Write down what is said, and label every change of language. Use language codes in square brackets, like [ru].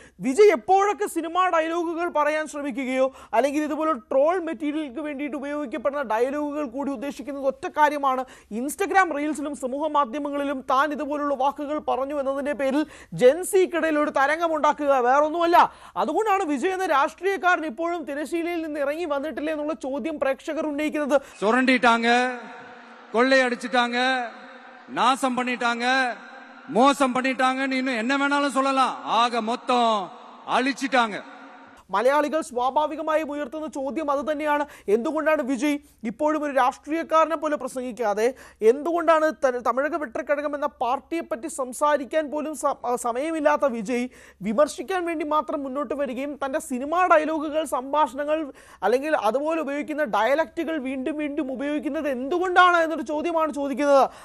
[ml] വിജയ് എപ്പോഴൊക്കെ സിനിമാ ഡയലോഗുകൾ പറയാൻ ശ്രമിക്കുകയോ അല്ലെങ്കിൽ ഇതുപോലെ ട്രോൾ മെറ്റീരിയലുകൾക്ക് വേണ്ടിയിട്ട് ഉപയോഗിക്കപ്പെടുന്ന ഡയലോഗുകൾ കൂടി ഉദ്ദേശിക്കുന്നത് ഒറ്റ കാര്യമാണ്. ഇൻസ്റ്റഗ്രാം റീൽസിലും സമൂഹ മാധ്യമങ്ങളിലും താൻ ഇതുപോലുള്ള വാക്കുകൾ പറഞ്ഞു എന്നതിൻ്റെ പേരിൽ ജെൻസിക്കിടയിൽ ഒരു തരംഗമുണ്ടാക്കുക, വേറൊന്നുമല്ല. അതുകൊണ്ടാണ് വിജയ് എന്ന രാഷ്ട്രീയക്കാരൻ ഇപ്പോഴും തിരശ്ശീലയിൽ നിന്ന് ഇറങ്ങി വന്നിട്ടില്ല എന്നുള്ള ചോദ്യം പ്രേക്ഷകർ ഉന്നയിക്കുന്നത്. [ta] சுரண்டிட்டாங்க, கொள்ளையடிச்சிட்டாங்க, நாசம் பண்ணிட்டாங்க, மோசம் பண்ணிட்டாங்கன்னு இன்னும் என்ன வேணாலும் சொல்லலாம். ஆக மொத்தம் அழிச்சிட்டாங்க. [ml] മലയാളികൾ സ്വാഭാവികമായും ഉയർത്തുന്ന ചോദ്യം അത് തന്നെയാണ്. എന്തുകൊണ്ടാണ് വിജയ് ഇപ്പോഴും ഒരു രാഷ്ട്രീയക്കാരനെ പോലെ പ്രസംഗിക്കാതെ, എന്തുകൊണ്ടാണ് തമിഴക വെട്ടക്കഴകം എന്ന പാർട്ടിയെ പറ്റി സംസാരിക്കാൻ പോലും സമയമില്ലാത്ത വിജയ് വിമർശിക്കാൻ വേണ്ടി മാത്രം മുന്നോട്ട് വരികയും തൻ്റെ സിനിമാ ഡയലോഗുകൾ, സംഭാഷണങ്ങൾ അല്ലെങ്കിൽ അതുപോലെ ഉപയോഗിക്കുന്ന ഡയലക്റ്റുകൾ വീണ്ടും വീണ്ടും ഉപയോഗിക്കുന്നത് എന്തുകൊണ്ടാണ് എന്നൊരു ചോദ്യമാണ് ചോദിക്കുന്നത്.